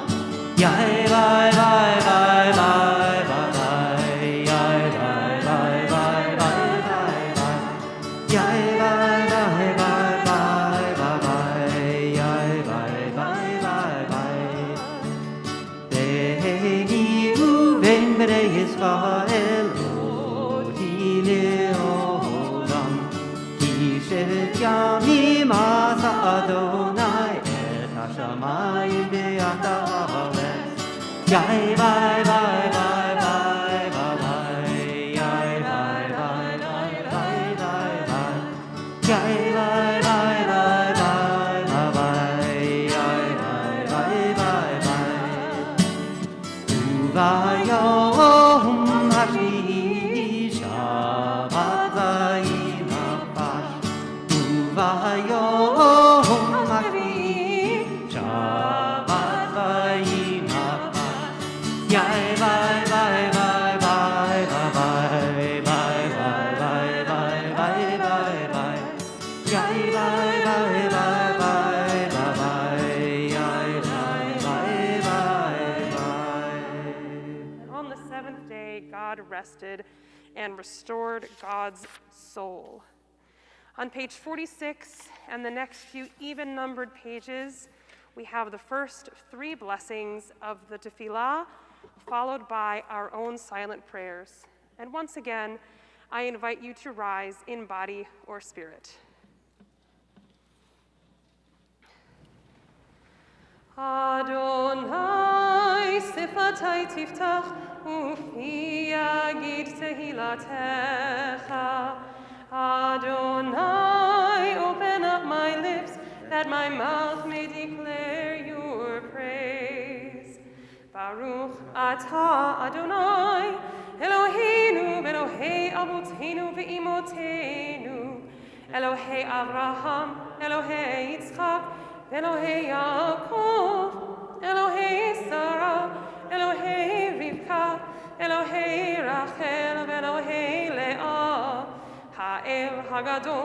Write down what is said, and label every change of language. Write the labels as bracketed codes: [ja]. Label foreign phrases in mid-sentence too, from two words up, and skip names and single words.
[he] Yai bye bye bye bye bye bye. Yai bye bye bye bye bye bye. Yai bye bye bye bye bye bye. Yai bye bye bye bye. ביני ובין בני ישראל אות לעולם. כי ששת ימים עשה יהוה את השמים ואת הארץ. Yai bye bye bye bye bye bye. Yai bye bye bye bye bye bye. Yai bye bye bye bye bye bye. Yai bye bye bye bye. וביום השביעי שבת וינפש. וביום השביעי שבת וינפש. Yai bye bye bye bye bye bye bye bye bye bye bye bye bye. Yai bye bye bye bye bye bye. Yai bye bye bye bye. [en] And on the seventh day, God rested and restored God's soul. On page 46 and the next few even-numbered pages, we have the first three blessings of the tefillah, followed by our own silent prayers. And once again, I invite you to rise in body or spirit. [he] אדני שפתי תפתח ופי יגיד תהלתך. Adonai, [en] open up my lips that my mouth may declare your praise. [he] ברוך אתה יהוה אלהינו ואלהי אבותינו ואמותינו אלהי אברהם אלהי יצחק אלהי יעקב, אלהי שרה אלהי רבקה אלהי רחל אלהי לאה האל הגדול,